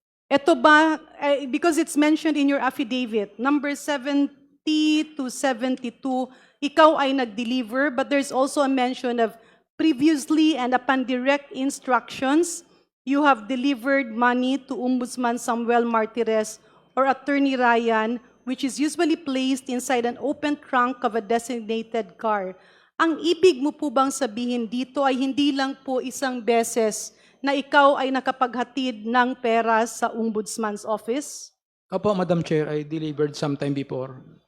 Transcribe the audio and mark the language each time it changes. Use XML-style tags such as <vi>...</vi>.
<tl>Ito ba,</tl> <en>because it's mentioned in your affidavit, number 70 to 72,</en> <tl>ikaw ay nag-deliver,</tl> <en>but there's also a mention of previously and upon direct instructions, you have delivered money to Ombudsman Samuel Martires or Attorney Ryan, which is usually placed inside an open trunk of a designated car.</en> <tl>Ang ibig mo po bang sabihin dito ay hindi lang po isang beses na ikaw ay nakapaghatid ng pera sa Ombudsman's office?</tl> <en>Opo, Madam Chair, I delivered sometime before.</en>